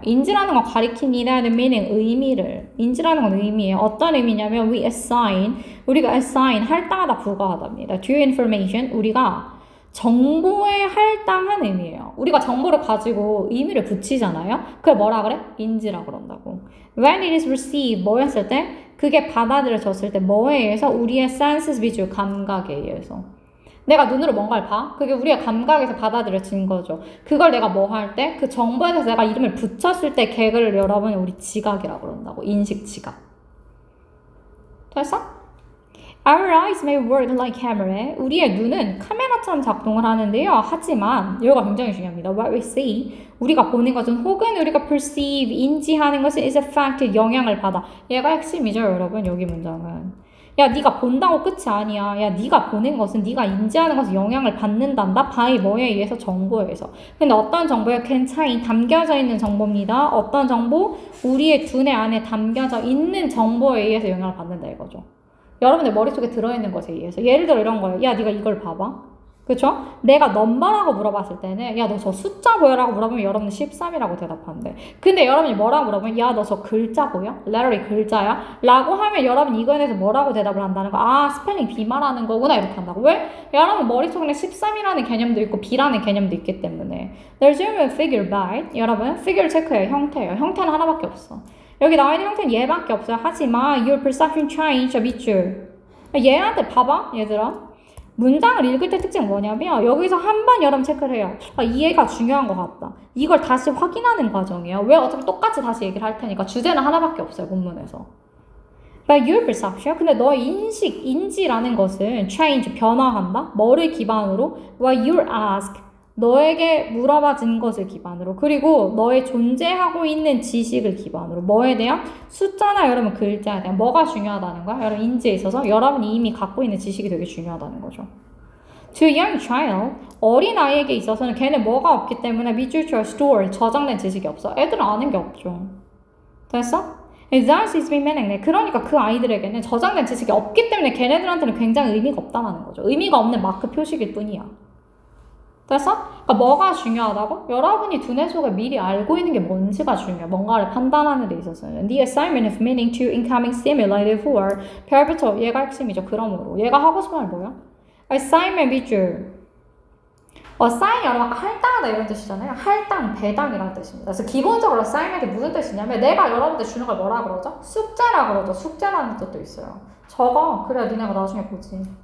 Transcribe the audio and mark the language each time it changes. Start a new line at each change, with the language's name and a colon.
Korean: 인지라는 건 가리킵니다는 meaning, 의미를. 인지라는 건 의미예요. 어떤 의미냐면
English: we assign,
Korean: 우리가 assign, 할당하다, 부과하다입니다.
English: to information,
Korean: 우리가 정보에 할당한 의미예요. 우리가 정보를 가지고 의미를 붙이잖아요. 그걸 뭐라 그래? 인지라 그런다고.
English: When it is received,
Korean: 뭐였을 때? 그게 받아들여졌을 때 뭐에 의해서? 우리의 senses, 미주, 감각에 의해서. 내가 눈으로 뭔가를 봐? 그게 우리의 감각에서 받아들여진 거죠. 그걸 내가 뭐 할 때? 그 정보에 대해서 내가 이름을 붙였을 때 걔를 여러분이 우리 지각이라고 그런다고. 인식 지각. 됐어?
English: Our eyes may work like camera.
Korean: 우리의 눈은 카메라처럼 작동을 하는데요. 하지만 이거가 굉장히 중요합니다.
English: What we see,
Korean: 우리가 보는 것은 혹은 우리가 perceive, 인지하는 것은
English: is affected,
Korean: 영향을 받아. 얘가 핵심이죠, 여러분. 여기 문장은. 야, 네가 본다고 끝이 아니야. 야, 네가 보는 것은 네가 인지하는 것은 영향을 받는단다. by 뭐에 의해서? 정보에 의해서. 근데 어떤 정보요? contain, 담겨져 있는 정보입니다. 어떤 정보? 우리의 두뇌 안에 담겨져 있는 정보에 의해서 영향을 받는다 이거죠. 여러분의 머릿속에 들어있는 것에 의해서. 예를 들어 이런 거예요. 야, 네가 이걸 봐봐. 그쵸? 내가 넘버라고 물어봤을 때는 야, 너 저 숫자 보여라고 물어보면 여러분은 13이라고 대답하는데, 근데 여러분이 뭐라고 물어보면 야, 너 저 글자 보여? letter이 글자야? 라고 하면 여러분이 이거에 대해서 뭐라고 대답을 한다는 거. 아, 스펠링 B 말하는 거구나 이렇게 한다고. 왜? 여러분 머릿속에 13이라는 개념도 있고 B라는 개념도 있기 때문에.
English: There's even figure by.
Korean: 여러분 figure 체크해요. 형태예요. 형태는 하나밖에 없어. 여기 나와 있는 형태는 얘밖에 없어요. 하지만
English: your perception change
Korean: 밑줄. 얘한테 봐봐, 얘들아. 문장을 읽을 때 특징은 뭐냐면 여기서 한 번 여러분 체크를 해요. 아, 이해가 중요한 것 같다. 이걸 다시 확인하는 과정이에요. 왜? 어차피 똑같이 다시 얘기를 할 테니까. 주제는 하나밖에 없어요, 본문에서.
English: But your perception,
Korean: 근데 너의 인식, 인지라는 것은 change, 변화한다. 뭐를 기반으로?
English: What you ask,
Korean: 너에게 물어봐진 것을 기반으로, 그리고 너의 존재하고 있는 지식을 기반으로. 뭐에 대한? 숫자나 여러분 글자에 대한. 뭐가 중요하다는 거야? 여러분 인지에 있어서 여러분이 이미 갖고 있는 지식이 되게 중요하다는 거죠.
English: To a young child,
Korean: 어린 아이에게 있어서는 걔는 뭐가 없기 때문에 밑줄쳐 store, 저장된 지식이 없어. 애들은 아는 게 없죠. 됐어?
English: Thus is meaning.
Korean: 그러니까 그 아이들에게는 저장된 지식이 없기 때문에 걔네들한테는 굉장히 의미가 없다는 거죠. 의미가 없는 마크 표식일 뿐이야. 됐어? 그러니까 뭐가 중요하다고? 여러분이 두뇌 속에 미리 알고 있는 게 뭔지가 중요해. 뭔가를 판단하는 데 있어서는.
English: The assignment of meaning to incoming stimuli for
Korean: 별부터 얘가 핵심이죠. 그러므로 얘가 하고 싶은 말 뭐야? assignment 밑줄. assign 여러분 아까 할당하다 이런 뜻이잖아요. 할당, 배당이라는 뜻입니다. 그래서 기본적으로 assignment이 무슨 뜻이냐면 내가 여러분들 주는 걸 뭐라 그러죠? 숙제라 그러죠. 숙제라는 뜻도 있어요. 적어. 그래야 니네가 나중에 보지.